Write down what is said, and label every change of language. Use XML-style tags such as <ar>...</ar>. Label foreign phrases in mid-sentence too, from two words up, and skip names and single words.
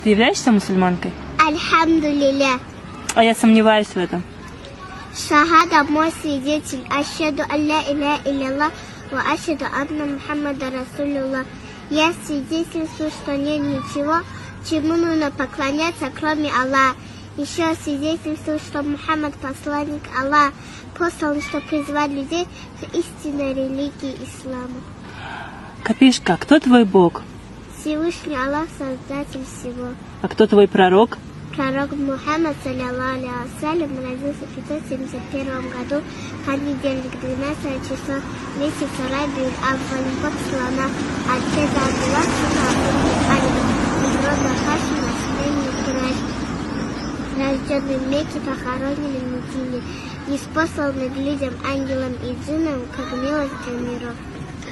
<ru>Ты являешься мусульманкой? Альхамдулилля. А я сомневаюсь в этом. Шахада мой свидетель.</ru> <ar>أشهد ألا إله إلا وأشهد أن محمدا رسول الله.</ar> <ru>Я свидетельствую, что нет ничего, чему нужно поклоняться, кроме Аллаха. Еще свидетельствую, что Мухаммад посланник Аллаха, послан, что призвал людей к истинной религии ислама. Копишка, кто твой Бог? Всевышний Аллах, создатель всего. А кто твой пророк? Пророк Мухаммад,</ru> <ar>صلى الله عليه وسلم,</ar> <ru>родился в 571 году, понедельник, 12 число, месяц Рабиуль Авваль, год слона, отец Абдуллах, сын Абдуллаха, из рода Хашима, семейный Курайш, рожденный в Мекке, похоронен в Медине, ниспосланный к людям, ангелам и джиннам, как милость для миров.</ru>